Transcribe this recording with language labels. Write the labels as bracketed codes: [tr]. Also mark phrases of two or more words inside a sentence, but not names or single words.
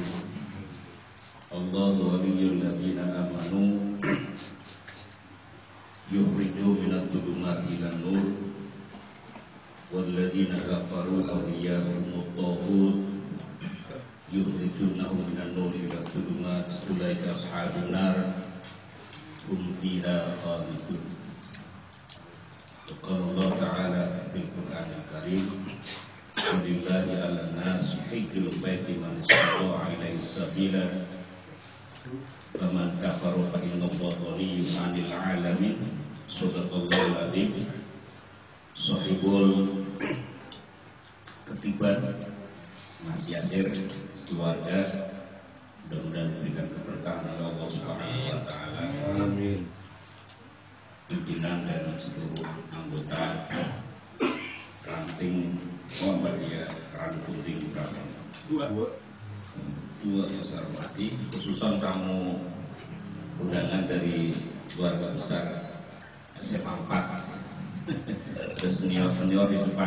[ar] الله ولي الذين آمنوا يخرجهم من الظلمات إلى النور والذين كفروا أولياؤهم الطاغوت يخرجونهم من النور إلى الظلمات أولئك أصحاب النار هم فيها خالدون. قال الله تعالى في القرآن الكريم. ولله على الناس حج البيت من استطاع إليه سبيلا فمن كفر فإن الله غني عن العالمين. صدق الله العظيم. [id] Sahibul ketiban Mas Yasir, keluarga, mudah-mudahan diberikan keberkahan oleh Allah [ar] سبحانه وتعالى. [id] Amin. Pimpinan dan seluruh anggota ranting Muhammadiyah Ranting dua besar mati, khususan tamu undangan dari keluarga besar SMA 4 dan senior-senior di depan.